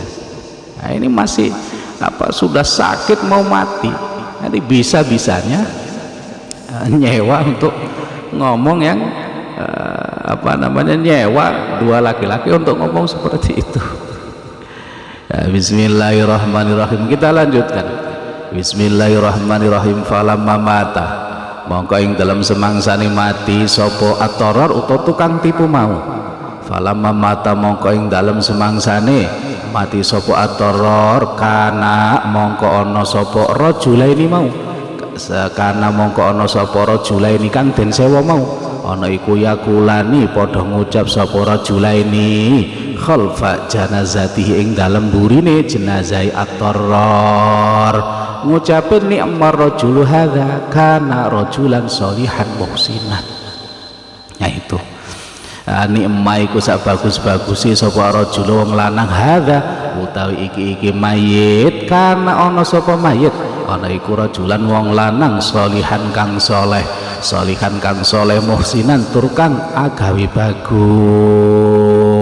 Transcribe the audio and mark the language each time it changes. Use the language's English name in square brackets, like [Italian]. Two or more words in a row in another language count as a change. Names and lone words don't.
[Indonesian] Nah ini masih sudah sakit mau mati, nanti bisa-bisanya nyewa untuk ngomong yang nyewa 2 laki-laki untuk ngomong seperti itu. Ya, bismillahirrahmanirrahim, kita lanjutkan. [Arabic] Bismillahirrahmanirrahim. فلما مات, [Javanese] mongko ing dalam semangsane mati sapa at-tarar utawa tukang tipu mau. [Arabic] فلما مات, [Javanese] mongko ing dalam semangsane mati sapa at-tarar, kana mongko ana sapa rajulaini mau. Karena mongko ana sapa rajulaini kan den sewa mau, ana iku yakulani padha ngucap sapa rajulaini [Arabic] خلف جنازته [Javanese] ing dalem burine jenazah at-tarar, ngucapin [Arabic] نعم الرجل هذا كان رجلا صالحا محسنا. [Javanese] Nah itu ni'mah iku sak bagus-bagusi sapa rajul wong lanang hadza utawi iki mayit, kana ana sapa mayit ana iku rajulan wong lanang sholihan kang soleh muhsinan tur kang agawe bagus.